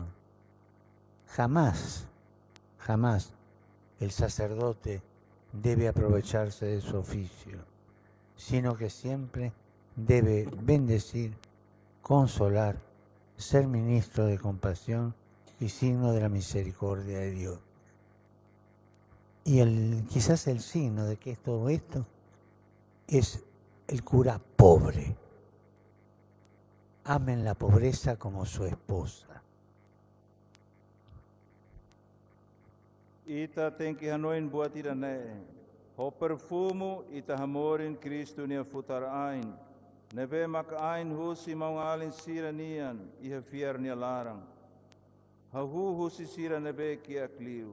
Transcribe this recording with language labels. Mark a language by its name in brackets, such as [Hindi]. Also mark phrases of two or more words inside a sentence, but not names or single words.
[Spanish] Jamás el sacerdote debe aprovecharse de su oficio, sino que siempre debe bendecir, consolar, ser ministro de compasión y signo de la misericordia de Dios. Y quizás el signo de que todo esto es el cura pobre. Amen la pobreza como su esposa. [Tetum] Ita tem que hanoin buat ida ne. Ho perfumo ita hamorin Cristo nia futar ain. Nebe mak ain husi maung alin sira nian, iha fiar nia larang. Hahu husi sira nebe kia kliu.